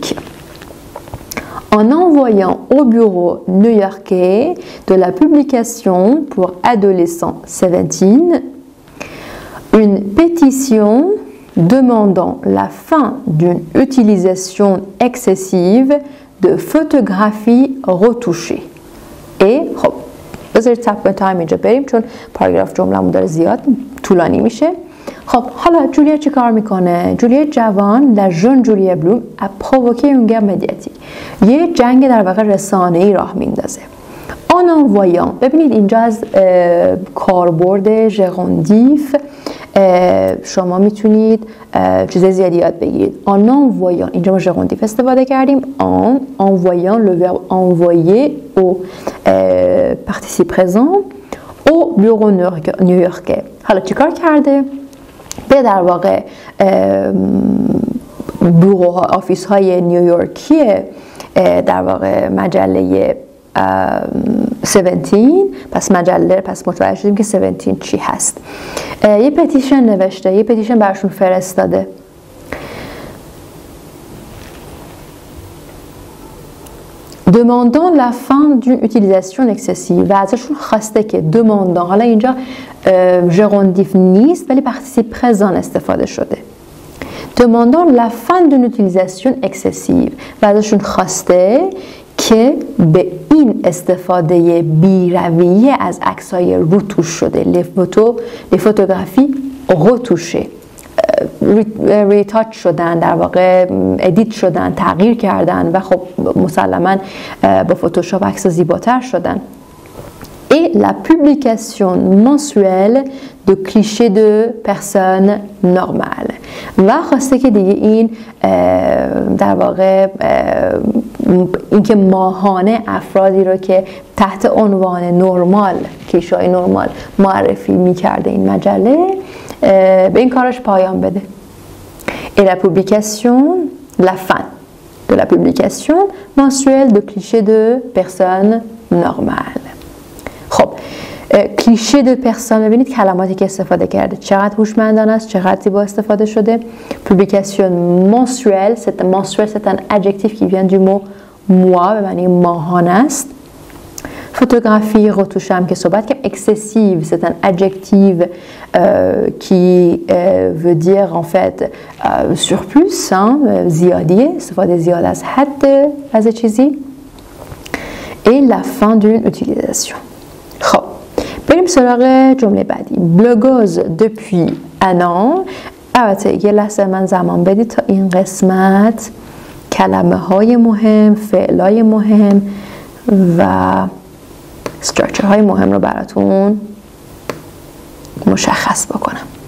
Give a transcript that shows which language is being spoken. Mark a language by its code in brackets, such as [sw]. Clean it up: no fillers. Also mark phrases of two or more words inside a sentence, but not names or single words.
[fr] En envoyant au bureau new-yorkais de la publication pour adolescents 17 une pétition demandant la fin d'une utilisation excessive de photographies retouchées. [fa] Et خب بذارید صبر تایم اینجا بریم چون پاراگراف جمله‌مون داره زیاد طولانی میشه. خب حالا جولیا چی کار میکنه؟ جولیا جوان [fr] La jeune Julia Bloom a provoqué une guerre médiatique. [fa] یه جنگ در واقع رسانه‌ای راه میندازه. [fr] En envoyant، [fa] ببینید اینجا از کاربرد ژروندیف شما میتونید چیز زیادی یاد بگیرید. [fr] En envoyant، [fa] اینجا ما ژروندیف استفاده کردیم. [fr] En envoyant le verbe envoyer au participe présent au bureau new-yorkais. [fa] حالا چیکار کرده؟ به در واقع بوروها، آفیس های نیویورکی در واقع مجله 17 پس متوجه شدیم که 17 چی هست. یه پتیشن نوشته، یه پتیشن براشون فرستاده. [fr] demandant la fin d'une utilisation excessive [fa] و ازشون خواسته که demandant، حالا اینجا ژروندیف نیست ولی [fr] participe présent [fa] استفاده شده. [fr] demandant la fin d'une utilisation excessive [fa] و ازشون خواسته که به این استفاده بی‌رویه از عکس‌های روتوش شده. [fr] les photographies retouchées، [fa] ریتاچ شدن، در واقع ادیت شدن، تغییر کردن و خب مسلماً با فتوشاپ عکس زیباتر شدن. [fr] Et la publication mensuelle de clichés de personnes normales. [fa] و خواسته که دیگه این در واقع اینکه ماهانه افرادی رو که تحت عنوان نرمال، کلیشه‌های نرمال معرفی می‌کرده این مجله، به این کارش پایان بده. [fr] Et la publication, la fin de la publication mensuelle de clichés de personnes normales. [fa] خب [fr] clichés de personnes, [fa] ببینید کلماتی که استفاده کرده چقدر هوشمندانه است، چقدر زیبا استفاده شده. [fr] publication mensuelle، c'est un adjectif qui vient du mot mois [fa] به معنی ماهانه است. [fr] photographie retouche [fa] هم که صحبت کردیم. [fr] excessive c'est un adjectif qui veut dire en fait surplus، [fa] زیادیه، استفاده زیاد از حد از چیزی. [fr] et la fin d'une utilisation. [fa] خب بریم سراغ جمله بعدی. [fr] بلوگوز depuis un an. [fa] البته یه لحظه من زمان بدید تا این قسمت کلمه های مهم، فعل های مهم و استراکچر های مهم رو براتون مشخص بکنم.